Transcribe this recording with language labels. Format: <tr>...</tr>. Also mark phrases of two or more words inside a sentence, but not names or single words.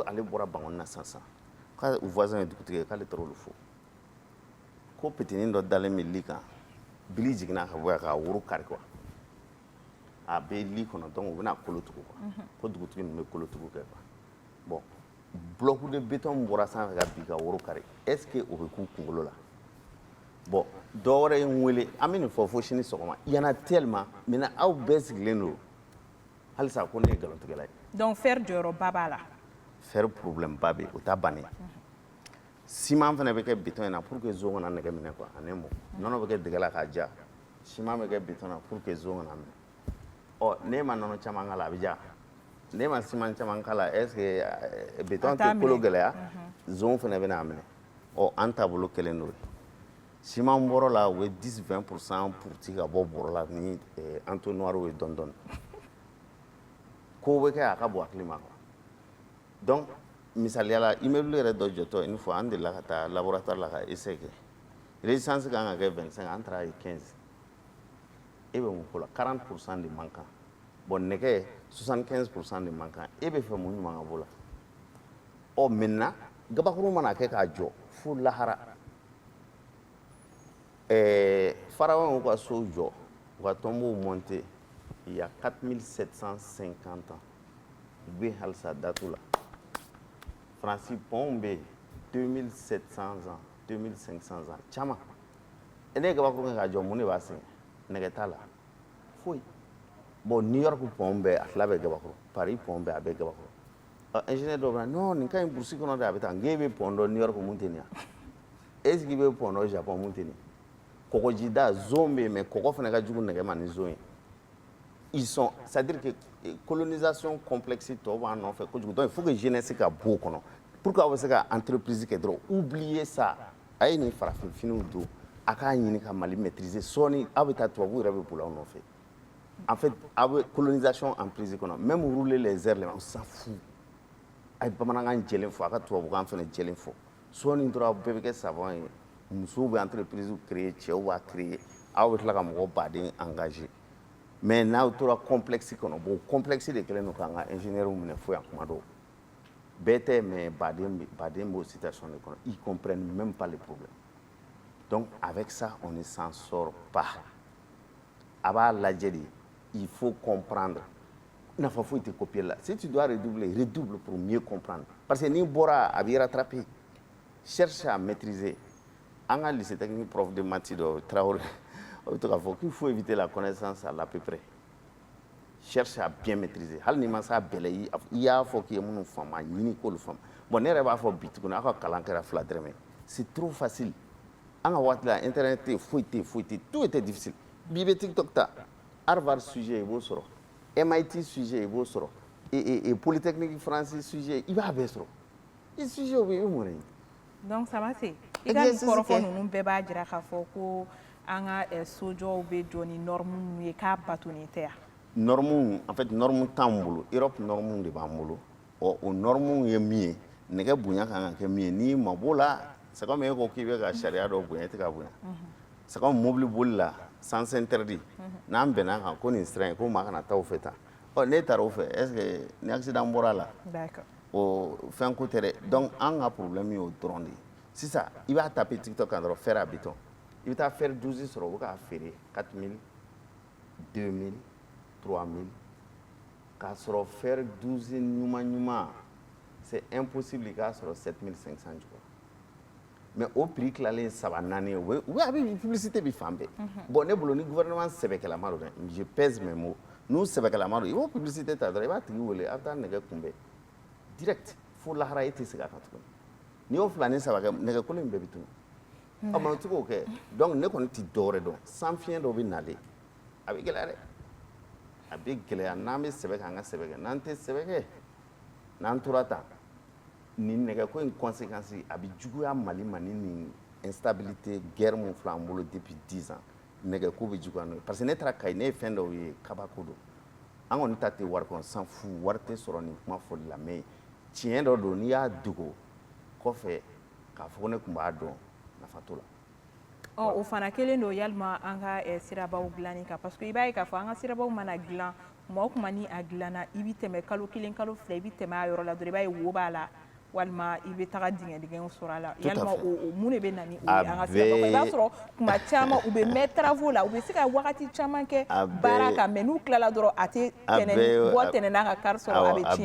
<bm>ale bɔra Bangɔni na sisan k'a voisin ye dugutigi ye k'ale taara olu fo ko petinin dɔ dalen bɛ lit kan bili jiginna ka bɔ yan k'a woro kari quoi a bɛ lit kɔnɔ donc u bɛna kolo tugu quoi ko dugutigi ninnu bɛ kolo tugu kɛ quoi bon</bm> <fr>bloc de béton</fr> <bm>min bɔra sanfɛ ka bin ka woro kari</bm> <fr>est ce que</fr> <bm>o bɛ k'u kunkolo la bon dɔw wɛrɛ ye n wele an bɛ nin fɔ fo sini sɔgɔma</bm> <fr>il y en a tellement maintenant</fr> <bm>aw bɛɛ sigilen don halisa ko ne ye nkalontigɛla ye</bm> <fr>donc fer</fr> <bm>jɔyɔrɔba b'a la</bm> <fr>fer problème</fr> <bm>ba bɛ yen o t'a bannen ciment fana bɛ kɛ béton in na</bm> <fr>pour que</fr> <bm>zon kana nɛgɛ minɛ quoi ani mɔ nɔnɔ bɛ kɛ dɛgɛ la k'a ja ciment bɛ kɛ béton na</bm> <fr>pour que</fr> <bm>zon kana minɛ ɔ n'e ma nɔnɔ caman k'a la a bɛ ja n'e ma ciment caman k'a la</bm> <fr>est ce que béton</fr> <bm>tɛ kolo gɛlɛya zon fana bɛ n'a minɛ ɔ an taabolo kelen don ciment bɔrɔ la u bɛ 10-20% puruti ka bɔ bɔrɔ la ni entonnoir ye dɔɔni dɔɔni ko bɛ kɛ a ka bɔ hakili ma quoi donc misaliya la immeuble yɛrɛ dɔ jɔtɔ</bm> <fr>une fois</fr> <bm>an delila ka taa laboratoire la ka essai kɛ résistance kan ka kɛ 25 an taara ye 15 e bɛ mun ko la 40% de man kan bon nɛgɛ 75% de man kan e bɛ fɛ mun ɲuman ka bɔ la ɔ maintenant gabakuru mana kɛ k'a jɔ fo lahara pharaon ka so jɔ u ka</bm> <fr>tombeau monté il y a 4750 ans</fr> <bm>u bɛ halisa datu la Fransi pɔnw bɛ yen</bm> <fr>2700 ans 2500 ans</fr> <bm>caman ne ye gabakuru kɛ k'a jɔ mun de b'a sɛgɛn nɛgɛ t'a la foyi bon New York pɔn bɛɛ a fila bɛɛ gabakuru Paris pɔn bɛɛ a bɛɛ gabakuru ingénieur dɔ bɛ na non nin ka ɲi burusi kɔnɔ de a bɛ taa n k'e bɛ pɔn dɔn New York mun tɛ nin ye est ce que i bɛ pɔn dɔn Japon mun tɛ nin kɔgɔjida zone bɛ yen mais kɔgɔ fana ka jugu nɛgɛ ma ni zone ye.</bm> <fr>Ils sont, c'est-à-dire que colonisation complexe</fr> <bm>tɔw b'an nɔfɛ kojugu,</bm> <fr>donc il faut que jeunesse</fr> <bm>ka bɔ o kɔnɔ</bm> <fr>pour que</fr> <bm>aw bɛ se ka entreprise kɛ dɔrɔn</bm> <fr>oubliez ça</fr> <bm>a ye nin farafinfiniw don a k'a ɲini ka Mali maîtriser sɔɔni aw bɛ taa tubabuw yɛrɛ bɛ boli aw nɔfɛ.</bm> <fr>En fait</fr> <bm>aw bɛ</bm> <fr>colonisation en prise</fr> <bm>kɔnɔ</bm> <fr>même rouler les airs on s'en fout</fr> <bm>a ye bamanankan jɛlen fɔ a ka tubabukan fana jɛlen fɔ sɔɔni dɔrɔn aw bɛɛ bɛ kɛ savant ye musow bɛ</bm> <fr>entreprise créer</fr> <bm>cɛw b'a créer aw bɛ tila ka mɔgɔ baden engager. Mais n'aw tora complexe kɔnɔ bon complexe de kɛlen don k'an ka ingénieur minɛ fo yan kuma dɔw bɛɛ tɛ mais baden b'o situation de kɔnɔ</bm> <fr>ils comprennent même pas les problèmes. Donc avec ça on ne s'en sort pas</fr> <bm>a b'a lajɛ de</bm> <fr>il faut comprendre</fr> <bm>nafa foyi tɛ</bm> <fr>copier la si tu dois redoubler redouble pour mieux comprendre parce que</fr> <bm>n'i bɔra a b'i</bm> <fr>rattraper cherche à maîtriser</fr> <bm>an ka</bm> <fr>lycée technique prof de maths</fr> <bm>dɔ Traoré on bɛ to k'a fɔ</bm> <fr>qu'il faut éviter la connaissance à l'à peu près cherche à bien maîtriser</fr> <bm>hali n'i ma se a bɛɛ la i y'a fɔ k'i ye minnu faamu a ɲini k'olu faamu bon ne yɛrɛ b'a fɔ bi tuguni aw ka kalan kɛra 2 dɔrɔmɛ</bm> <fr>c'est trop facile</fr> <bm>an ka waati la internet tɛ yen foyi tɛ yen foyi tɛ yen</bm> <fr>tout était difficile</fr> <bm>bi i bɛ TikTok ta Harvard sujet i b'o sɔrɔ MIT sujet i b'o sɔrɔ</bm> <fr>et Polytechnique français sujet</fr> <bm>i b'a bɛɛ sɔrɔ i sujet o bɛ i bɛ mun de ɲini. Donc Samase i ka nin kɔrɔfɔ ninnu bɛɛ b'a jira k'a fɔ ko an ka sojɔw bɛ jɔ ni norme minnu ye k'a batonen tɛ yan.</bm> <fr>Norme en fait norme</fr> <bm>t'an bolo Europe norme de b'an bolo o norme ye min ye nɛgɛ bonya kan ka kɛ min ye n'i ma b'o la</bm> <fr>c'est comme</fr> <bm>e ko k'i bɛ ka sariya dɔ bonya i tɛ ka bonya</bm> <fr>c'est comme</fr> <bm>mobili boli la</bm> <fr>sens interdit</fr> <bm>n'an bɛnna kan ko nin sira in ko maa kana taa o fɛ tan n'e taara o fɛ</bm> <fr>est-ce que</fr> <bm>ni accident bɔra a la o fɛn ko tɛ dɛ donc an ka problème y'o dɔrɔn de ye sisan i b'a taper TikTok kan dɔrɔn</bm> <fr>fer à béton</fr> <bm>i bɛ taa fer 12 sɔrɔ o bɛ k'a feere 4000 2000 3000 k'a sɔrɔ fer 12 ɲuman</bm> <fr>c'est impossible</fr> <bm>i k'a sɔrɔ 7500 jukɔrɔ</bm> <fr>mais au prix</fr> <bm>tilalen 3 4 ye u bɛ a bɛ publicité bi fan bɛɛ bon ne bolo ni gouvernement sɛbɛkɛlama don dɛ</bm> <fr>je pèse mes mots</fr> <bm>n'u sɛbɛkɛlama don i b'o publicité ta dɔrɔn i b'a tigi wele a bɛ taa nɛgɛ kunbɛn direct fo lahara e tɛ segin a kan tuguni n'i y'o 2 ni 3 kɛ nɛgɛkolo in bɛɛ bɛ tunun ɔ mais o tɛ k'o kɛ donc ne kɔni tɛ dɔwɛrɛ dɔn san fiɲɛ dɔ bɛ nalen a bɛ gɛlɛya dɛ a bɛ gɛlɛya n'an bɛ sɛbɛ kɛ an ka sɛbɛ kɛ n'an tɛ sɛbɛ kɛ n'an tora tan nin nɛgɛko in conséquence a bɛ juguya Mali ma ni nin</bm> <fr>instabilité guerre</fr> <bm>mun filɛ an bolo depuis 10 ans nɛgɛko bɛ juguya n'o ye</bm> <fr>parce que</fr> <bm>ne taara Kayi ne ye fɛn dɔw ye kabako don an kɔni ta tɛ wari kɔnɔ</bm> <fr>s'en fout</fr> <bm>wari tɛ sɔrɔ nin kuma fɔli la mais tiɲɛ dɔ don n'i y'a dogo kɔfɛ k'a fɔ ko ne tun b'a dɔn nafa t'o la. O fana kelen don yalima an ka sirabaw dilanni kan</bm> <fr>parce que</fr> <bm>i b'a ye k'a fɔ an ka sirabaw mana dilan kuma o kuma ni a dilanna i bɛ tɛmɛ kalo 1 kalo 2 i bɛ tɛmɛ a yɔrɔ la dɔrɔn i b'a ye wo b'a la walima i bɛ taga dingɛw sɔrɔ a la yalima o mun de bɛ na ni o ye an ka sirabaw i b'a sɔrɔ kuma caman u bɛ mɛn travaux la u bɛ se ka wagati caman kɛ baara kan mais n'u tilala dɔrɔn a tɛ bɔ tɛnɛn n'a ka kari sɔrɔ a bɛ tiɲɛ.</bm>